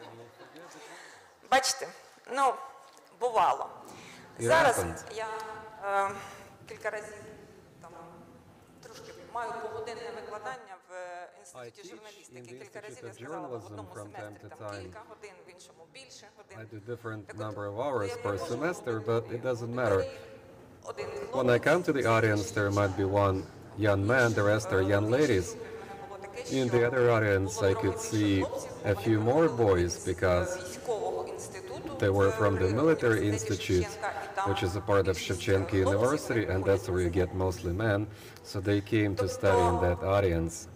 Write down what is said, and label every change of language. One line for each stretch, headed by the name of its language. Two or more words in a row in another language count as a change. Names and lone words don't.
Ukrainian: Бачите, ну, бувало. Зараз я кілька разів там трошки маю погодинне викладання в інституті журналістики. Кілька разів я сказала, в одному семестрі там кілька годин, в іншому більше годин.
English: I do different number of hours per semester, but it doesn't matter. When I come to the audience, there might be one young man, the rest are young ladies. In the other audience, I could see a few more boys because they were from the military institute, which is a part of Shevchenko University, and that's where you get mostly men, so they came to study in that audience.